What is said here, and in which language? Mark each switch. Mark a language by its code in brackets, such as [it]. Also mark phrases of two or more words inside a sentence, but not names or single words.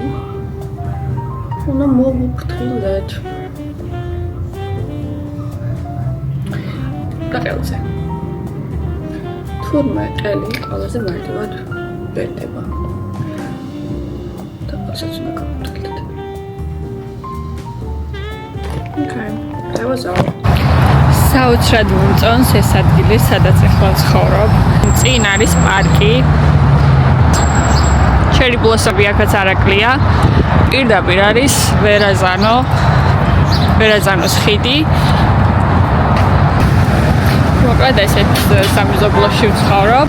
[ka] უნდა მოვუფრთხილდეთ. და ყელზე. თურმე ყელი ყველაზე მარტივად ვერდება. და ასაც უნდა გავუფრთხილდეთ. [en] Okay, that was all. [ka] საოცრად მომწონს ეს ადგილი, სადაც ახლა ვცხოვრობ. წინ არის პარკი. [en] cherry blossom [ka] აქაც არაკლია. პირდაპირ არის ვერაზანოს ხიდი. მოკლედ ესეთ სამეზობლოში ვცხოვრობ.